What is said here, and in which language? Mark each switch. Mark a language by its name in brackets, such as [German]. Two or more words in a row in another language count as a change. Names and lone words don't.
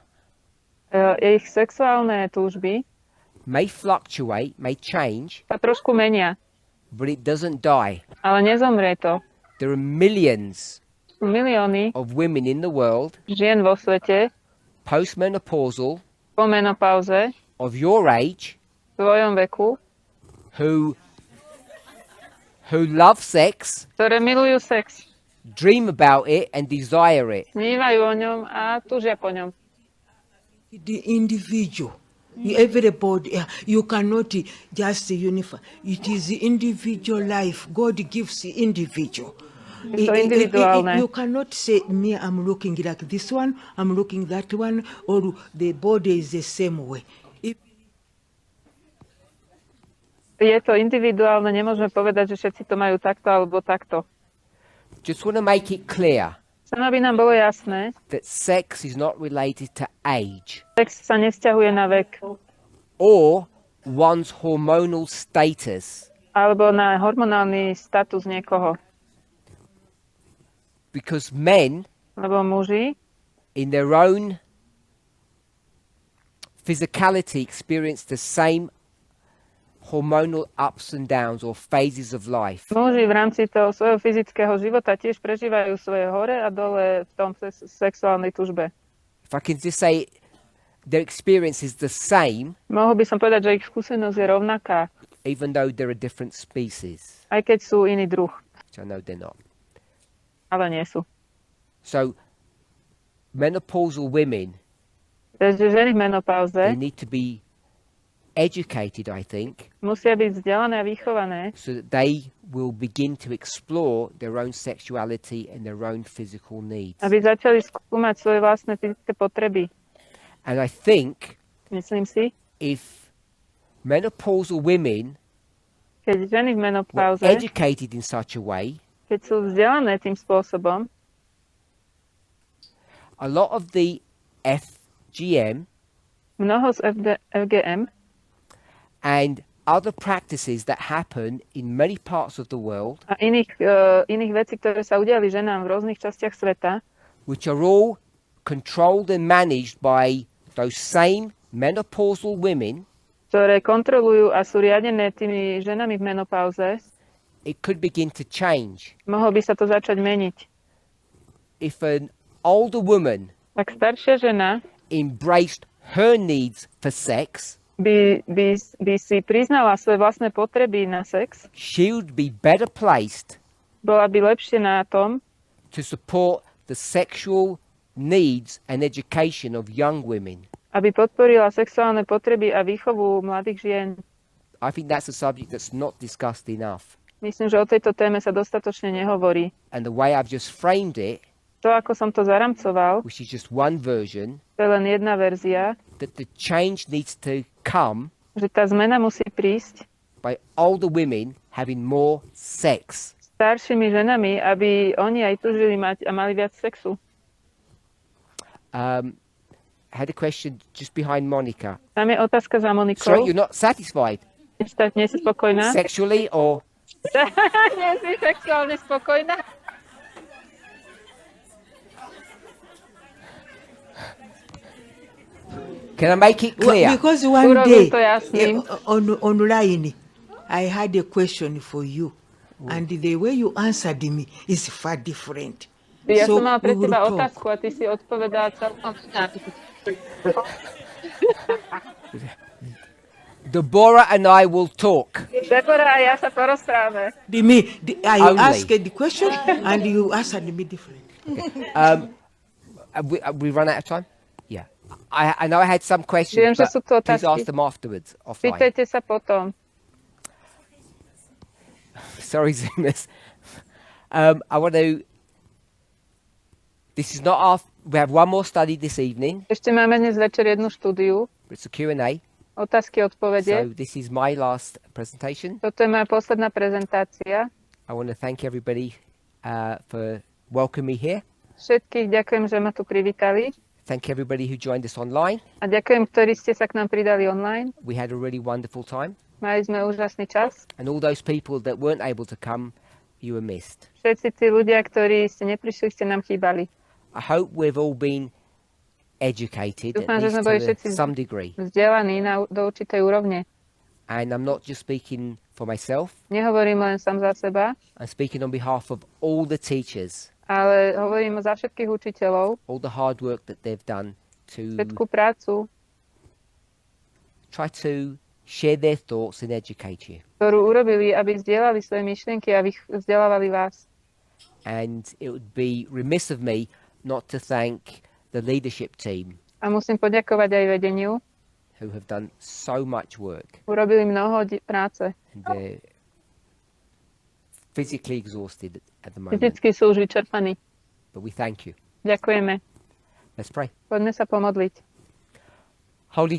[Slovak] ich sexuálne túžby [English] may fluctuate, may change, [Slovak] sa trošku menia, [English] but it doesn't die. [Slovak] ale nezomrie to. [English] There are millions [Slovak] Milióny [English] of women in the world, [Slovak] žien vo svete [English] postmenopausal, [Slovak] po menopauze [English] of your age, [Slovak] v svojom veku, [English] who love sex, [Slovak] ktoré milujú sex, [English] dream about it and desire it. [Slovak] snívajú o ňom a túžia po ňom. [English] The individual, everybody, you cannot just unify. It is the individual life. God gives the individual. [Slovak] Je to individuálne. [English] You cannot say, me, I'm looking like this one, I'm looking that one, or the body is the same way. [Slovak] Je to individuálne, nemôžeme povedať, že všetci to majú takto alebo takto. [English] Just want to make it clear [Slovak] Chcem, aby nám bolo jasné, [English] that sex is not related to age [Slovak] sex sa nevzťahuje na vek [English] or one's hormonal status, [Slovak] alebo na hormonálny status niekoho. [English] because men [Slovak] Lebo muži [English] in their own physicality experience the same hormonal ups and downs or phases of life. [Slovak] Muži v rámci toho svojho fyzického života tiež prežívajú svoje hore a dole v tom sexuálnej tužbe. [English] If I can just say their experience is the same, [Slovak] Mohol by som povedať, že ich skúsenosť je rovnaká, [English] even though they're a different species, [Slovak] aj keď sú iný druh, [English] which I know they're not. [Slovak] ale nie sú. [English] So menopausal women, [Slovak] Takže ženy v [English] they [Slovak] menopauze [English] need to be educated, I think, [Slovak] musia byť vzdelané a vychované, [English] so that they will begin to explore their own sexuality and their own physical needs. [Slovak] aby začali skúmať svoje vlastné fyzické potreby. [English] And I think [Slovak] Myslím si, [English] if menopausal women [Slovak] keď ženy v [English] were [Slovak] menopauze, [English] educated in such a way, [Slovak] keď sú vzdelané tým spôsobom, [English] a lot of the FGM [Slovak] mnoho z FGM [English] and other practices that happen in many parts of the world, [Slovak] a iných vecí, ktoré sa udiali ženám v rôznych častiach sveta, [English] which are all controlled and managed by those same menopausal women, [Slovak] ktoré kontrolujú a sú riadené tými ženami v menopauze, [English] it could begin to change. [Slovak] mohlo by sa to začať meniť. [English] If an older woman [Slovak] Ak staršia žena [English] embraced her needs for sex, [Slovak] by si priznala svoje vlastné potreby na sex, [English] she would be better placed [Slovak] bola by lepšie na tom, [English] to support the sexual needs and education of young women. [Slovak] aby podporila sexuálne potreby a výchovu mladých žien. [English] I think that's a subject that's not discussed enough. [Slovak] Myslím, že o tejto téme sa dostatočne nehovorí. [English] And the way I've just framed it, [Slovak] To, ako som to zaramcoval, [English] which is just one version, [Slovak] to je len jedna verzia, [English] that the change needs to come [Slovak] že tá zmena musí prísť [English] by older women having more sex. [Slovak] staršími ženami, aby oni aj túžili mať a mali viac sexu. [English] I had a question just behind Monica. [Slovak] Tam je otázka za [English] Sorry, [Slovak] Monikou. [English] you're not satisfied [Slovak] Nie si spokojná? [English] sexually or [Slovak] Nie si sexuálne spokojná? [English] can I make it clear? Because one [Slovak] Urobím [English] day [Slovak] to jasným. [English] online, I had a question for you, and the way you answered me is far different. [Slovak] Ja [English] So [Slovak] som mala pre [English] we will [Slovak] teba [English] talk. [Slovak] otázku a ty si odpovedala celkom inak. [English] Deborah and I will talk. [Slovak] Debora a ja sa porozprávame. [English] I Only. asked the question, and you answered me different. We run out of time? Yeah. I know I had some questions, [Slovak] Viem, že sú tu [English] but please [Slovak] otázky. [English] ask them afterwards, offline. [Slovak] Pýtajte sa potom. [English] Sorry, Zoomers. I want to... This is not our... We have one more study this evening. [Slovak] Ešte máme dnes večer jednu štúdiu, [English] It's a Q&A. [Slovak] otázky, odpovede. [English] So this is my last presentation. [Slovak] Toto je moja posledná prezentácia. [English] I want to thank everybody for welcoming me here. [Slovak] Všetkých ďakujem, že ma tu privítali. [English] Thank everybody who joined us online. [Slovak] A ďakujem, ktorí ste sa k nám pridali online. [English] We had a really wonderful time. [Slovak] Mali sme úžasný čas. [English] And all those people that weren't able to come, you were missed. [Slovak] Všetci tí ľudia, ktorí ste neprišli, ste nám chýbali. [English] I hope we've all been educated [Slovak] Dúfam, [English] at [Slovak] že sme [English] least [Slovak] boli [English] to [Slovak] všetci [English] some degree. [Slovak] vzdelaní do určitej úrovne. [English] And I'm not just speaking for myself. [Slovak] Nehovorím len sám za seba, [English] I'm speaking on behalf of all the teachers, [Slovak] ale hovorím za všetkých učiteľov, [English] all the hard work that they've done to [Slovak] všetkú prácu, [English] try to share their thoughts and educate you. [Slovak] ktorú urobili, aby zdieľali svoje myšlienky a vzdelávali vás. [English] And it would be remiss of me not to thank the leadership team [Slovak] A musím poďakovať aj vedeniu. [English] who have done so much work. [Slovak] Urobili mnoho práce. [English] And they're physically exhausted at the moment. [Slovak] Fyzicky sú už vyčerpaní. [English] But we thank you. [Slovak] Ďakujeme. [English] Let's pray. [Slovak] Poďme sa pomodliť. [English] Holy God,